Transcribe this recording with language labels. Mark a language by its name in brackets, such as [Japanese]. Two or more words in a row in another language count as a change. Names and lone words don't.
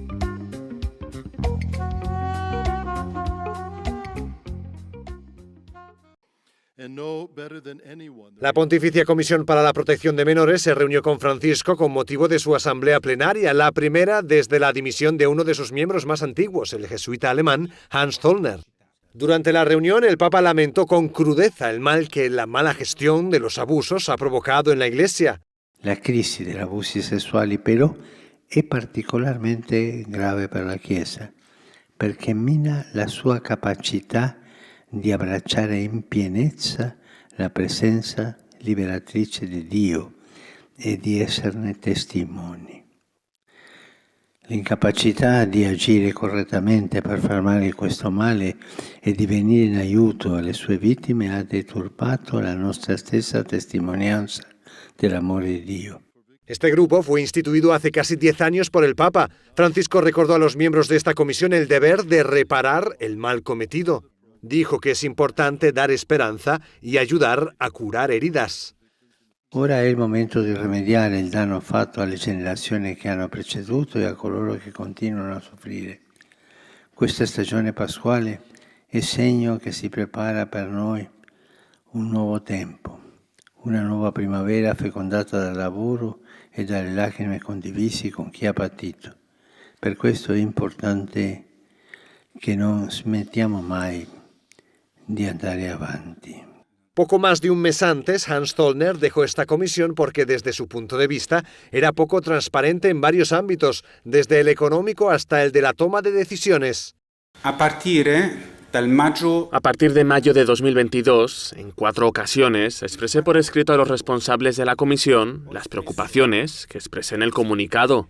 [Spanish] La Pontificia Comisión para la Protección de Menores se reunió con Francisco con motivo de su asamblea plenaria, la primera desde la dimisión de uno de sus miembros más antiguos, el jesuita alemán Hans Zollner. Durante la reunión, el Papa lamentó con crudeza el mal que la mala gestión de los abusos ha provocado en la Iglesia. [Italian] La crisi degli abusi sessuali però è particolarmente grave per la Chiesa, perché mina la sua capacità di abbracciare in pienezza la presenza liberatrice di Dio e di esserne testimoni. L'incapacità di agire correttamente per fermare questo male e di venire in aiuto alle sue vittime ha deturpato la nostra stessa testimonianza dell'amore di Dio. [Spanish] Este grupo fue instituido hace casi 10 años por el Papa. Francisco recordó a los miembros de esta comisión el deber de reparar el mal cometido. Dijo que es importante dar esperanza y ayudar a curar heridas. [Italian] Ora è il momento di rimediare il danno fatto alle generazioni che hanno preceduto e a coloro che continuano a soffrire. Questa stagione pasquale è segno che si prepara per noi un nuovo tempo, una nuova primavera fecondata dal lavoro e dalle lacrime condivisi con chi ha patito. Per questo è importante che non smettiamo mai di andare avanti. [Spanish] Poco más de un mes antes, Hans Zollner dejó esta comisión porque desde su punto de vista era poco transparente en varios ámbitos, desde el económico hasta el de la toma de decisiones. A partir de mayo de 2022, en 4 ocasiones, expresé por escrito a los responsables de la comisión las preocupaciones que expresé en el comunicado.